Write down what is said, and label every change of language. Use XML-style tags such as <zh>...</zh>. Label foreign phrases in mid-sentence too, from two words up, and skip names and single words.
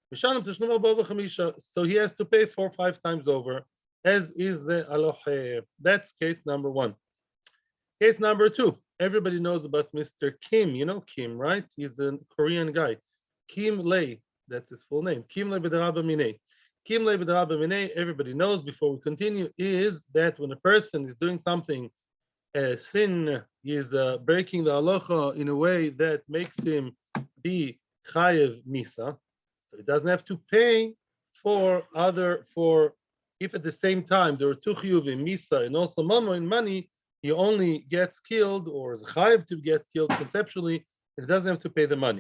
<en>So he has to pay 4 or 5 times over, as is the alohe. That's case number 1. Case number 2. Everybody knows about Mr. Kim. You know Kim, right? He's a Korean guy. Kim Lei, that's his full name.</en> <arc>קים ליה בדרבה מיניה. קים ליה בדרבה מיניה,</arc> <en>everybody knows, before we continue, is that when a person is doing something, sin, is breaking the halacha in a way that makes him be</en> <he>חייב מיתה.</he> <en>So he doesn't have to pay for if at the same time there are 2 chiyuvim, misa and also mamo in money, he only gets killed or is chayiv to get killed conceptually, and he doesn't have to pay the money.</en>